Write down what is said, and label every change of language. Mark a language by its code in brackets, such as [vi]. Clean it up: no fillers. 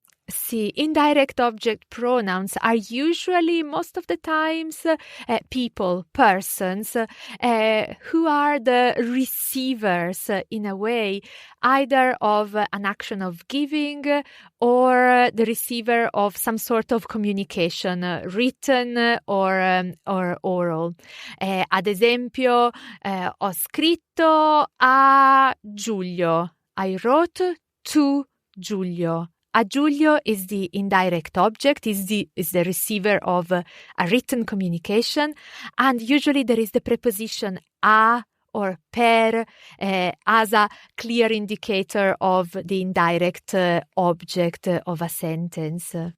[en] Sì, indirect object pronouns are usually, most of the times, people, persons, who are the receivers, in a way, either of an action of giving or the receiver of some sort of communication, written or oral. [it] Ad esempio, ho scritto a Giulio. [en] I wrote to Giulio. A Giulio is the indirect object, is the receiver of a written communication, and usually there is the preposition a or per as a clear indicator of the indirect object of a sentence.